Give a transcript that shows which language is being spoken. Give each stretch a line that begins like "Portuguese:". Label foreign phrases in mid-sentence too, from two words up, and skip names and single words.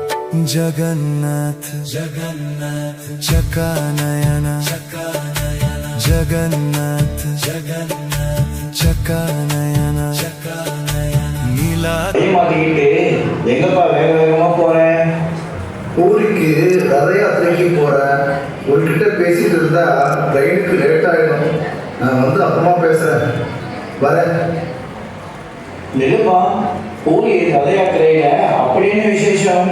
Odia: ଜଗନ୍ନାଥ ଜଗନ୍ନାଥ ଚକାନୟନ ଚକାନୟନ ଜଗନ୍ନାଥ ଜଗନ୍ନାଥ ଚକାନୟନ ଚକାନୟନ ନୀଳା
Tamil: மாட்டிக்கிட்டு எங்கப்பா வேக வேகமா போறேன்? ஊருக்கு ரத யாத்திரைக்கு போறேன். உங்ககிட்ட பேசிட்டு இருந்தா ட்ரெயினுக்கு லேட் ஆயிடும். நான் வந்து அப்புறமா பேசுறேன், வரேன். நிலுப்பா, பூரி ரத யாத்திரையில அப்படி என்ன விசேஷம்?